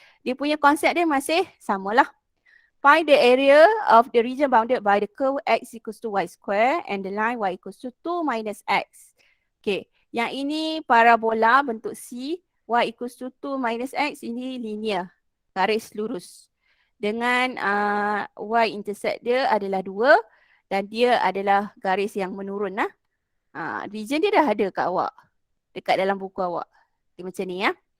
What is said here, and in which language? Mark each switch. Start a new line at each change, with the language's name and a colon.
Malay: Dia punya konsep dia masih samalah.
English: Find the area of the region bounded by the curve x equals to y square and the line y equals to 2 minus x.
Malay: Okay, yang ini parabola bentuk C,
English: y equals to 2 minus x,
Malay: ini linear, garis lurus. Dengan y-intercept dia adalah 2 dan dia adalah garis yang menurun lah. Region dia dah ada kat awak, dekat dalam buku awak. Okay, macam ni ya.